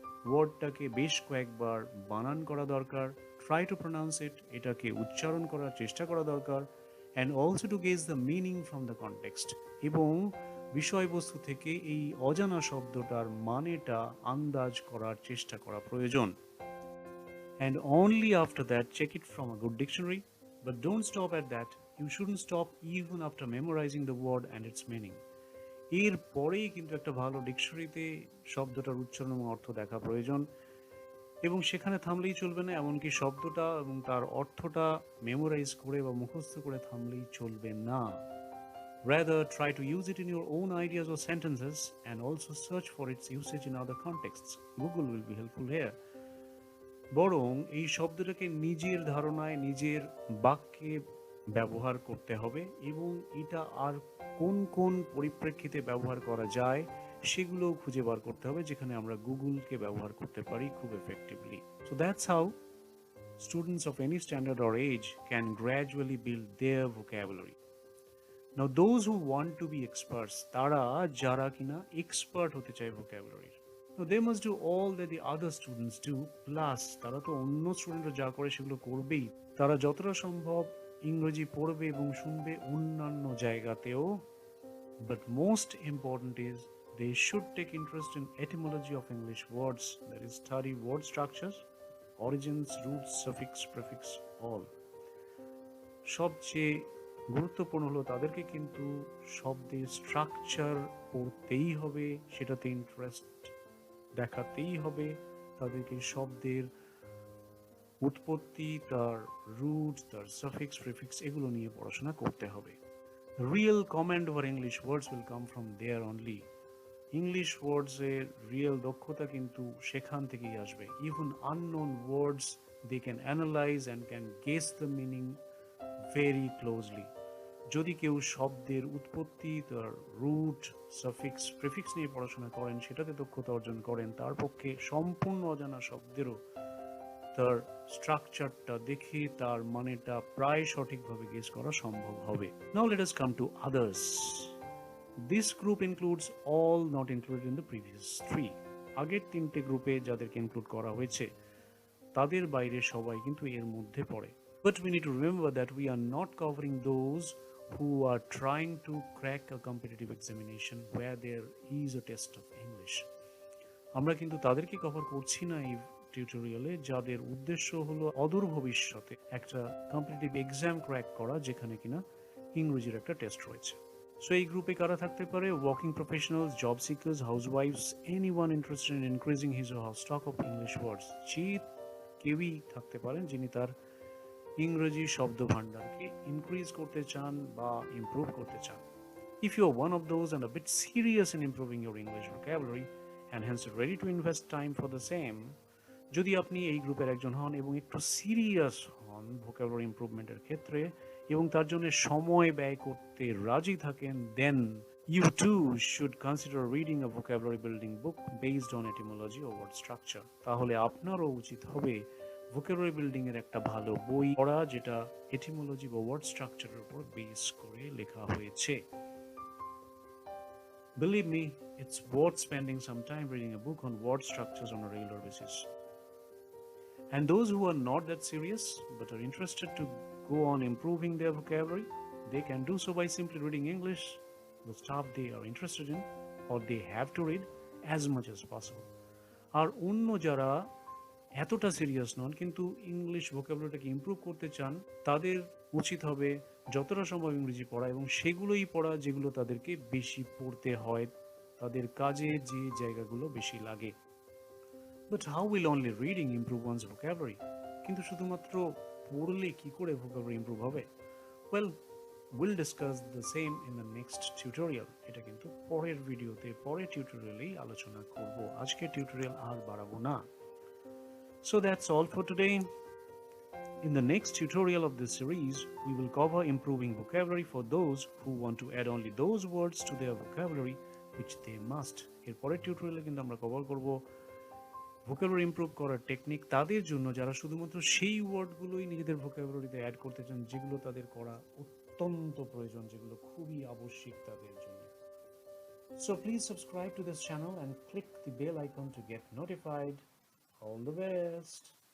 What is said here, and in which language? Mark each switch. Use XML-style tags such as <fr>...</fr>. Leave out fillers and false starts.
<bn>ওয়ার্ডটাকে বেশ কয়েকবার বানান করা দরকার।</bn> <en>try to pronounce it,</en> <bn>এটাকে উচ্চারণ করার চেষ্টা করা দরকার।</bn> <en>and also to gauge the meaning from the context,</en> <bn>এবং বিষয়বস্তু থেকে এই অজানা শব্দটার মানেটা আন্দাজ করার চেষ্টা করা প্রয়োজন।</bn> <en>And only after that check it from a good dictionary. But don't stop at that. You shouldn't stop even after memorizing the word and its meaning.</en> <bn>এর পরেই কিন্তু একটা ভালো ডিকশনারিতে শব্দটার উচ্চারণ এবং অর্থ দেখা প্রয়োজন, এবং সেখানে থামলেই চলবে না। এমনকি শব্দটা এবং তার অর্থটা মেমোরাইজ করে বা মুখস্থ করে থামলেই চলবে না।</bn> <en>Rather, try to use it in your own ideas or sentences and also search for its usage in other contexts. Google will be helpful here.</en> <bn>বরং এই শব্দটাকে নিজের ধারণায় নিজের বাক্যে ব্যবহার করতে হবে এবং এটা আর কোন কোন পরিপ্রেক্ষিতে ব্যবহার করা যায় সেগুলোও খুঁজে বার করতে হবে, যেখানে আমরা গুগলকে ব্যবহার করতে পারি খুব effectively.</bn> <en>So that's how students of any standard or age can gradually build their vocabulary. Now those who want to be experts,</en> <bn>তারা যারা কিনা এক্সপার্ট হতে চায়</bn> <en>vocabulary, now they must do all that the other students do plus</en> <bn>তারা তো অন্য স্টুডেন্টরা যা করে সেগুলো করবেই, তারা যতটা সম্ভব ইংরেজি পড়বে এবং শুনবে অন্যান্য জায়গাতেও।</bn> <en>But most important is they should take interest in etymology of English words, that is study word structures, origins, roots, suffix, prefix, all.</en> <bn>সবচেয়ে গুরুত্বপূর্ণ হলো তাদেরকে কিন্তু শব্দের স্ট্রাকচার পড়তেই হবে, সেটাতে ইন্টারেস্ট দেখাতেই হবে, তাদেরকে শব্দের উৎপত্তি, তার রুট, তার সাফিক্স, প্রিফিক্স এগুলো নিয়ে পড়াশোনা করতে হবে।</bn> <en>Real command over English words will come from there only.</en> <bn>English ওয়ার্ডসের real দক্ষতা কিন্তু সেখান থেকেই আসবে।</bn> <en>Even unknown words they can analyse and can guess the meaning very closely.</en> <bn>যদি কেউ শব্দের উৎপত্তি, তার রুট, সাফিক্স, প্রিফিক্স নিয়ে পড়াশোনা করেন, সেটাতে দক্ষতা অর্জন করেন, তার পক্ষে সম্পূর্ণ অজানা শব্দেরও তার স্ট্রাকচারটা দেখে তার মানেটা প্রায় সঠিকভাবে গেস করা সম্ভব হবে।</bn> <en>Now let us come to others. This group includes all not included in the previous three.</en> <bn>আগের তিনটে গ্রুপে যাদেরকে ইনক্লুড করা হয়েছে তাদের বাইরে সবাই কিন্তু এর মধ্যে পড়ে।</bn> <en>But we need to remember that we are not covering those who are trying to crack a competitive examination where there is a test of English.</en> <bn>আমরা কিন্তু তাদেরকে কভার করছি না এই টিউটোরিয়ালে যাদের উদ্দেশ্য হলো অদূর ভবিষ্যতে একটা কম্পিটিটিভ এক্সাম ক্র্যাক করা যেখানে কিনা ইংরেজির একটা টেস্ট রয়েছে। সো এই গ্রুপে কারা থাকতে পারে?</bn> <en>Working professionals, job seekers, হাউসওয়াইফস, anyone interested in increasing his or her stock of English words.</en> <bn>যে কেউই থাকতে পারেন যিনি তার ইংরেজি শব্দ ভান্ডারকে ইনক্রিজ করতে চান বা ইমপ্রুভ করতে চান।</bn> <en>If you are one of those and a bit serious in improving your English vocabulary and hence ready to invest time for the same,</en> <bn>যদি আপনি এই গ্রুপের একজন হন এবং একটু সিরিয়াস হন ভোকাবুলারি ইমপ্রুভমেন্টের ক্ষেত্রে এবং তার জন্য সময় ব্যয় করতে রাজি থাকেন,</bn> <en>then you too should consider reading a vocabulary building book based on etymology or word structure.</en> <bn>তাহলে আপনারও উচিত হবে ভোকাবুলারি বিল্ডিং এর একটা ভালো বই পড়া যেটা এটিমোলজি বা ওয়ার্ড স্ট্রাকচারের উপর বেস করে লেখা হয়েছে।</bn> <en>Believe me, it's worth spending some time reading a book on word structures on a regular basis. And those who are not that serious but are interested to go on improving their vocabulary, they can do so by simply reading English, the stuff they are interested in or they have to read, as much as possible.</en> <bn>আর অন্য যারা এতটা serious নন কিন্তু English ভোকাবুলারিটাকে improve করতে চান, তাদের উচিত হবে যতটা সম্ভব ইংরেজি পড়া এবং সেগুলোই পড়া যেগুলো তাদেরকে বেশি পড়তে হয়, তাদের কাজে যে জায়গাগুলো বেশি লাগে।</bn> <en>But how will only reading improve one's vocabulary?</en> <bn>কিন্তু শুধুমাত্র পড়লে কি করে ভোকাবুলারি ইমপ্রুভ হবে?</bn> <en>Well, we'll discuss the same in the next tutorial.</en> <bn>এটা কিন্তু পরের ভিডিওতে, পরের টিউটোরিয়ালেই আলোচনা করব। আজকে টিউটোরিয়াল আর বাড়াবো না।</bn> <en>So that's all for today. In the next tutorial of this series, we will cover improving vocabulary for those who want to add only those words to their vocabulary which they must.</en> <bn>এরপরের টিউটোরিয়ালে কিন্তু আমরা cover করব vocabulary improve করার technique তাদের জন্য যারা শুধুমাত্র সেই ওয়ার্ডগুলোই নিজেদের ভোকাবুলারিতে অ্যাড করতে চান যেগুলো তাদের করা অত্যন্ত প্রয়োজন, যেগুলো খুবই আবশ্যিক তাদের জন্য।</bn> <en>So please subscribe to this channel and click the bell icon to get notified. All the best.</en>